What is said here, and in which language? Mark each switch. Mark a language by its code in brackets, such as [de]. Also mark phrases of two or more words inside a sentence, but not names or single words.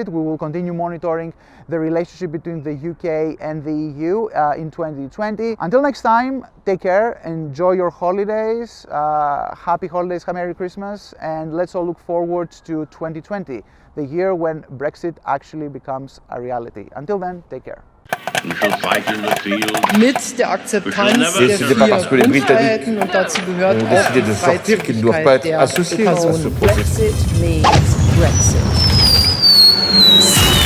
[en] We will continue monitoring the relationship between the UK and the EU in 2020. Until next time, take care, enjoy your holidays, happy holidays, Merry Christmas, and let's all look forward to 2020, the year when Brexit actually becomes a reality. Until then, take care. We shall fight in the field. [de] Mit der Akzeptanz der [fr] Décidé pas parce que [de] vier [fr] les Britanniques [de] Grundfreiheiten und dazu gehört [fr] ont [de] auch [fr] décidé [de] die [fr] de sortir qu'ils ne doivent pas [de] Freizügigkeit [fr] être [de] der [fr] associés à ce [de] Personen. [fr] processus. [en] Brexit means Brexit.